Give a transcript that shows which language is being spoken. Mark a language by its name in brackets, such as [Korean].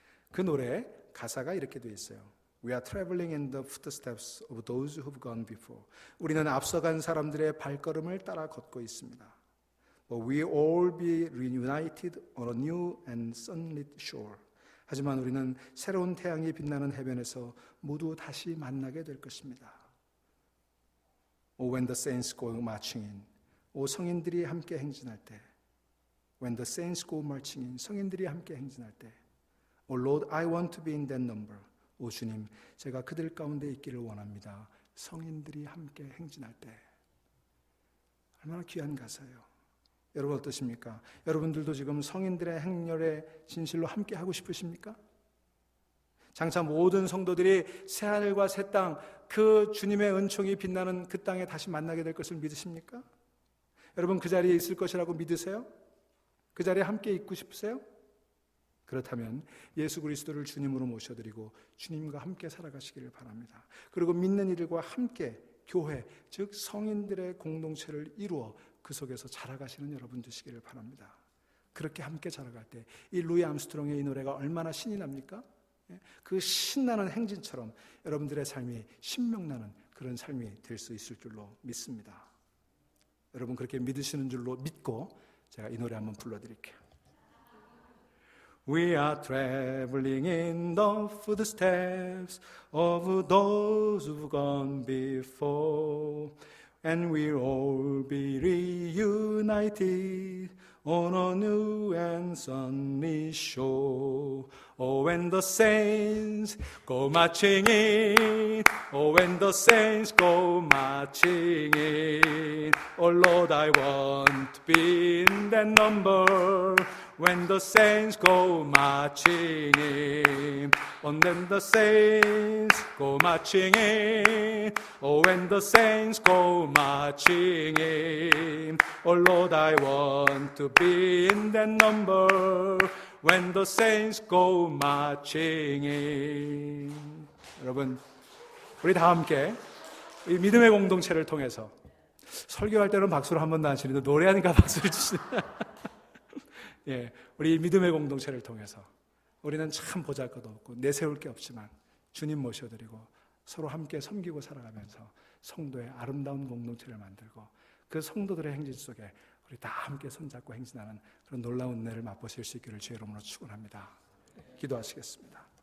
[Korean] 그 노래 가사가 이렇게 되어 있어요. [English] We are traveling in the footsteps of those who've gone before. [Korean] 우리는 앞서간 사람들의 발걸음을 따라 걷고 있습니다. [English] But we all be reunited on a new and sunlit shore. [Korean] 하지만 우리는 새로운 태양이 빛나는 해변에서 모두 다시 만나게 될 것입니다. [English] When the saints go marching in. [Korean] 성인들이 함께 행진할 때. [English] When the saints go marching in. [Korean] 성인들이 함께 행진할 때. [English] Lord, I want to be in that number. [Korean] 주님, 제가 그들 가운데 있기를 원합니다. 성인들이 함께 행진할 때. 얼마나 귀한 가사예요. 여러분 어떠십니까? 여러분들도 지금 성인들의 행렬의 진실로 함께 하고 싶으십니까? 장차 모든 성도들이 새하늘과 새 땅, 그 주님의 은총이 빛나는 그 땅에 다시 만나게 될 것을 믿으십니까? 여러분 그 자리에 있을 것이라고 믿으세요? 그 자리에 함께 있고 싶으세요? 그렇다면 예수 그리스도를 주님으로 모셔드리고 주님과 함께 살아가시기를 바랍니다. 그리고 믿는 이들과 함께 교회, 즉 성인들의 공동체를 이루어 그 속에서 자라가시는 여러분 되시기를 바랍니다. 그렇게 함께 자라갈 때 이 루이 암스트롱의 이 노래가 얼마나 신이 납니까? 그 신나는 행진처럼 여러분들의 삶이 신명나는 그런 삶이 될 수 있을 줄로 믿습니다. 여러분 그렇게 믿으시는 줄로 믿고 제가 이 노래 한번 불러드릴게요. [English] We are traveling in the footsteps of those who've gone before, and we'll all be reunited on a new and sunny shore. Oh, when the saints go marching in, oh, when the saints go marching in, oh Lord, I want to be in that number. When the saints go marching in, oh, when the saints go marching in, oh, when the saints go marching in, oh Lord, I want to be in that number. When the saints go marching in. [Korean] 여러분, 우리 다 함께 이 믿음의 공동체를 통해서 설교할 때는 박수를 한 번도 안 치는데 노래하니까 박수를 치시네. 예, 우리 믿음의 공동체를 통해서 우리는 참 보잘것 없고 내세울 게 없지만 주님 모셔드리고 서로 함께 섬기고 살아가면서 성도의 아름다운 공동체를 만들고 그 성도들의 행진 속에 우리 다 함께 손잡고 행진하는 그런 놀라운 은혜를 맛보실 수 있기를 주의 이름으로 축원합니다. 기도하시겠습니다.